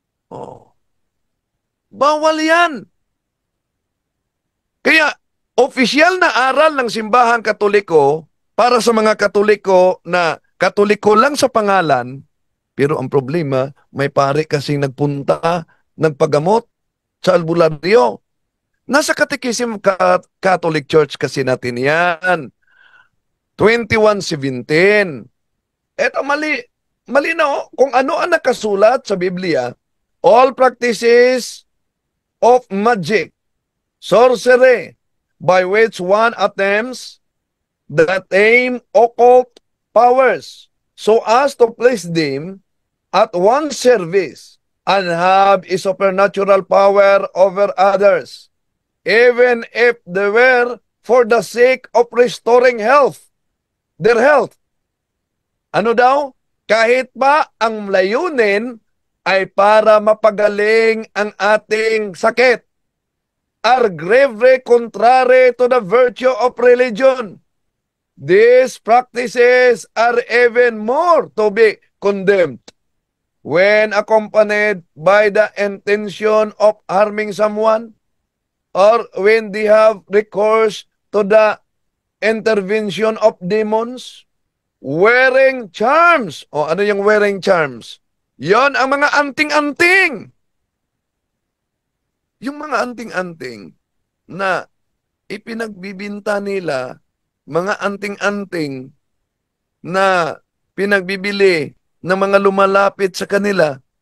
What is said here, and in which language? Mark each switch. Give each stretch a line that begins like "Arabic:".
Filipino: Oh. Bawal yan. Kaya, opisyal na aral ng Simbahang Katoliko para sa mga Katoliko na Katoliko lang sa pangalan, pero ang problema, may pare kasing nagpunta, nagpagamot sa albularyo. Nasa Catechism Catholic Church kasi natin yan. 21:17. Eto, mali na kung ano ang nakasulat sa Biblia.
English: All practices of magic, sorcery, by which one attempts that aim occult powers, so as to place them at one's service and have a supernatural power over others, even if they were for the sake of restoring their health.
Filipino: Ano daw? Kahit pa ang layunin ay para mapagaling ang ating sakit,
English: are gravely contrary to the virtue of religion. These practices are even more to be condemned when accompanied by the intention of harming someone, or when they have recourse to the intervention of demons. Wearing charms.
Filipino: O ano yung
English: wearing charms?
Filipino: Yon ang mga anting-anting. Yung mga anting-anting na ipinagbibinta nila, mga anting-anting na pinagbibili ng mga lumalapit sa kanila.